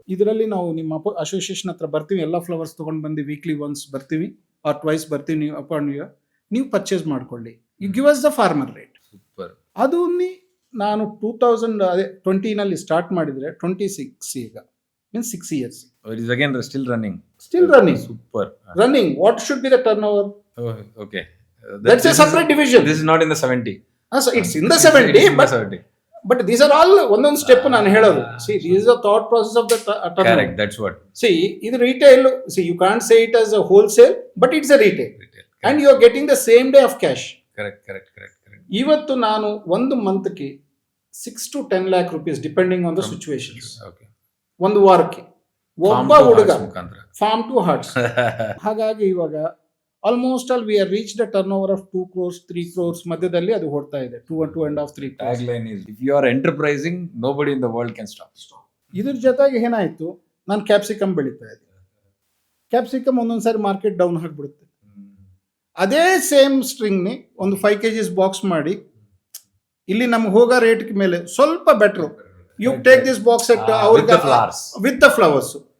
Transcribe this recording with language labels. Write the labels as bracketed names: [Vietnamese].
[Kannada] ಇದರಲ್ಲಿ ನಾವು ನಿಮ್ಮ ಅಸೋಸಿಯೇಷನ್ ಹತ್ರ ಬರ್ತೀವಿ, ಎಲ್ಲ ಫ್ಲವರ್ಸ್ ತಗೊಂಡ್ ಬಂದು ವೀಕ್ಲಿ ಒನ್ಸ್ ಬರ್ತೀವಿ ಆರ್ ಟ್ವೈಸ್ ಬರ್ತೀವಿ, ನೀವು ಅಪಾಯಿಂಟ್ ನೀವು ಪರ್ಚೇಸ್ ಮಾಡ್ಕೊಳ್ಳಿ, [English] You give us the former rate. Super. [Kannada] ಅದು ನಾನು 2020 ಸ್ಟಾರ್ಟ್ ಮಾಡಿದ್ರೆ 26 ಈಗ means 6 years. [English] It is again still running. Super. Running. What should be the turnover? Oh, okay. That's a separate division. This is not in the 70. So it's in the 70, but these are all one step [Kannada] ನಾನು ಹೇಳೋದು. [English] See, this is the thought process of the turnover. Correct, that's what. See, ಇದು retail. See, you can't say it as a wholesale, but it's a retail. And you are getting the same day of cash. Correct. [Kannada] ಇವತ್ತು ನಾನು ಒಂದು ಮಂತ್ಗೆ 6 to 10 lakh rupees [English] Depending on the situations. Okay. [Kannada] ಒಂದು ವಾರಕ್ಕೆ ಒಬ್ಬ ಹುಡುಗ form to arts. ಹಾಗಾಗಿ ಇವಾಗ [English] almost all we are reach the turnover of 2 crores 3 crores [Kannada] ಮಧ್ಯದಲ್ಲಿ ಅದು ಹೊಡ್ತಾ ಇದೆ. [English] 2.5 3 crores. Tagline is, if you are enterprising, nobody in the world can stop. [Kannada] ಇದ್ರ ಜೊತೆಗೆ ಏನಾಯ್ತು, ನಾನು ಕ್ಯಾಪ್ಸಿಕಮ್ ಬೆಳೀತಾ ಇದ್ದೆ. ಕ್ಯಾಪ್ಸಿಕಮ್ ಒಂದೊಂದ್ಸಾರಿ ಮಾರ್ಕೆಟ್ ಡೌನ್ ಆಗಿಬಿಡುತ್ತೆ. ಅದೇ ಸೇಮ್ ಸ್ಟ್ರಿಂಗ್ನಿ ಒಂದು 5 kgs ಬಾಕ್ಸ್ ಮಾಡಿ ಇಲ್ಲಿ ನಮ್ಗೆ ಹೋಗೋ ರೇಟ್ ಮೇಲೆ ಸ್ವಲ್ಪ better, [English] You take this box at with the flowers.